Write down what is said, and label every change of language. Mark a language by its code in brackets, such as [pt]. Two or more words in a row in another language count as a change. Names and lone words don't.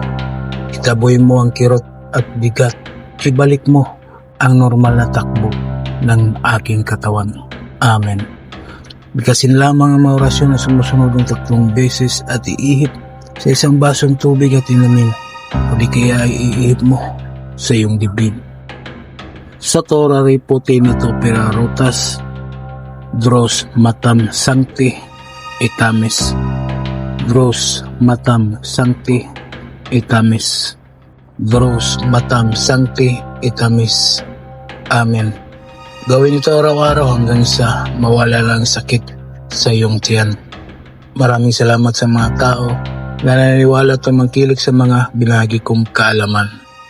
[tl] Itaboy mo ang kirot at bigat. Ibalik mo ang normal na takbo ng aking katawan. Amen. Bigkasin lamang ang mga orasyon na sumusunod ng 3 beses at iihip sa isang basong tubig at inumin. O di kaya ay iihip mo sa iyong dibdib. Sa Torah puti nito perarutas, Dros matam sancti etamis. Dros matam sancti etamis. Dros matam sancti etamis. Amen. Gawin ito araw-araw hanggang sa mawala lang sakit sa iyong tiyan. Maraming salamat sa mga tao na naniniwala at tumangkilik sa mga binahagi kong kaalaman.